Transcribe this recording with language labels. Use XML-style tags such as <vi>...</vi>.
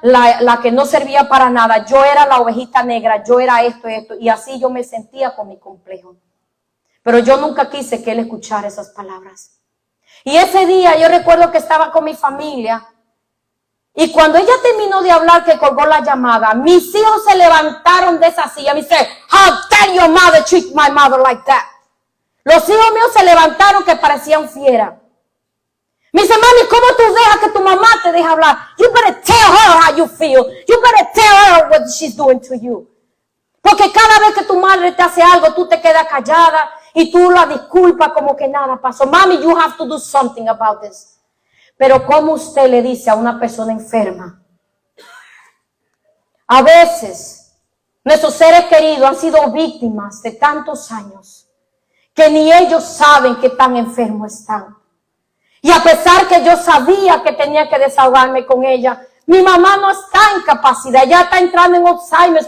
<es>la que no servía para nada, yo era la ovejita negra, yo era esto, y así yo me sentía con mi complejo. Pero yo nunca quise que él escuchara esas palabras. Y ese día yo recuerdo que estaba con mi familia, y cuando ella terminó de hablar, que colgó la llamada, mis hijos se levantaron de esa silla. Me dice,</es> <en>how dare your mother treat my mother like that?</en> <es>Los hijos míos se levantaron que parecían fieras. Me dice, mami, ¿cómo tú dejas que tu mamá te deje hablar?</es> <en>You better tell her how you feel. You better tell her what she's doing to you.</en> <es>Porque cada vez que tu madre te hace algo, tú te quedas callada y tú la disculpas como que nada pasó.</es> <en>Mami, you have to do something about this.</en> <es>Pero ¿cómo usted le dice a una persona enferma? A veces, nuestros seres queridos han sido víctimas de tantos años que ni ellos saben que tan enfermos están. Y a pesar que yo sabía que tenía que desahogarme con ella, mi mamá no está en capacidad, ya está entrando en Alzheimer.</es>